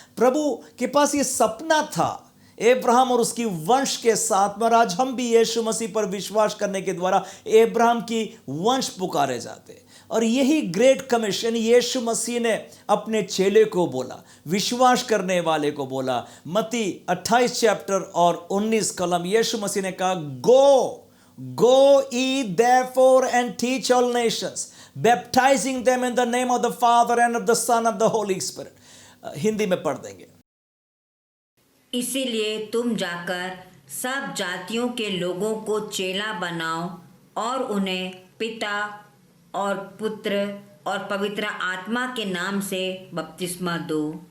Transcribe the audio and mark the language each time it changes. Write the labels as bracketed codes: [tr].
[hi] प्रभु के पास ये सपना था अब्राहम और उसकी वंश के साथ में, और आज हम भी यीशु मसीह पर विश्वास करने के द्वारा अब्राहम की वंश पुकारे जाते। और यही ग्रेट कमीशन यीशु मसीह ने अपने चेले को बोला, विश्वास करने वाले को बोला। मत्ती 28 चैप्टर और 19 कलम, यीशु मसीह ने कहा, [en] Go ye therefore and teach all nations, baptizing them in the name of the Father and of the Son of the Holy Spirit। [hi] Hindi में पढ़ देंगे। इसीलिए तुम जाकर सब जातियों के लोगों को चेला बनाओ और उन्हें पिता और पुत्र और पवित्र आत्मा के नाम से बपतिस्मा दो।